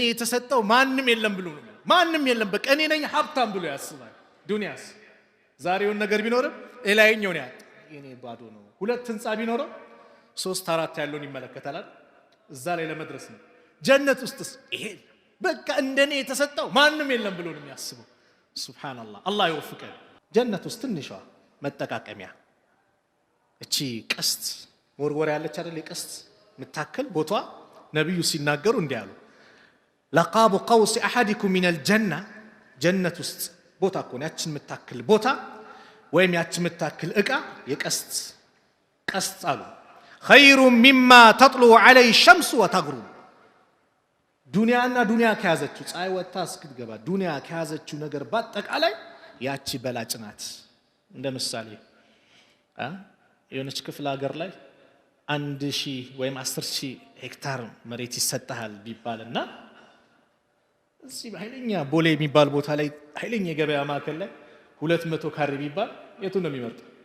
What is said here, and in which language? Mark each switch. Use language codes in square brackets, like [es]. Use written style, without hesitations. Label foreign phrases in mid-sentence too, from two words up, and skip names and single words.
[am] የተሰጠው ማንም የለም ብሎ ነው። ማንም የለም በቃ እኔ ነኝ ሀብታም ብሎ ያስባል። ዱንያስ ዛሬውን ነገር ቢኖርም እላይኛው ነው ያጣ እኔ ባዶ ነው። 2 ህንጻ ቢኖርም 3 4 ያለውን ይመለከታል። እዛ ላይ ለመድረስ ነው። ጀነት ውስጥስ ይሄ በቃ እንደኔ የተሰጠው ማንም የለም ብሎ ነው የሚያስበው። ሱብሃንአላህ አላህ ይወፍቀን። ጀነት ውስጥ ትንሿ መጠቃቀሚያ እቺ ቀስት ወርወር ያለች አይደል? ቀስት ምታከል ቦቷ ነብዩ ሲናገሩ እንዲያሉ [ar] لقاب قوس احدكم من الجنه [am] ጀነት ውስጥ ቦታ ኮን ያችን ምታከል ቦታ ወይም ያችን ምታከል እቃ የቀስት ቀስት አሉ [ar] خير مما تطلع عليه الشمس وتغرب [am] ዱንያና ዱንያ ከያዘችው ፀሐይ ወጣ እስክትገባ ዱንያ ከያዘችው ነገር ባጠቃላይ ያቺ በላጭ ናት። እንደ ምሳሌ የሆነች ክፍለ ሀገር ላይ 1000 ወይም 10000 ሄክታር መሬት ይሰጣል ቢባልና እዚህ በኃይለኛ ቦሌ የሚባል ቦታ ላይ ኃይለኛ የገበያ ማዕከል ላይ 200 ካሬ ቢባል የቱን ነው የሚመርጠው?